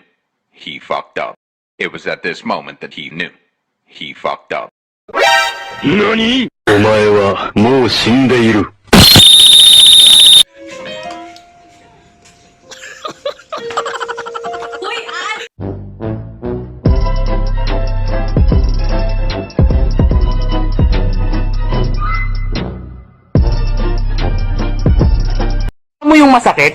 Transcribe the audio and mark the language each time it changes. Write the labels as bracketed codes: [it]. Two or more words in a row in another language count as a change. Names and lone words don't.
[en] He fucked up. It was at this moment that he knew. He fucked up. [ja] NANI?! お前はもう死んでいる。 [tl] Alam mo yung masakit?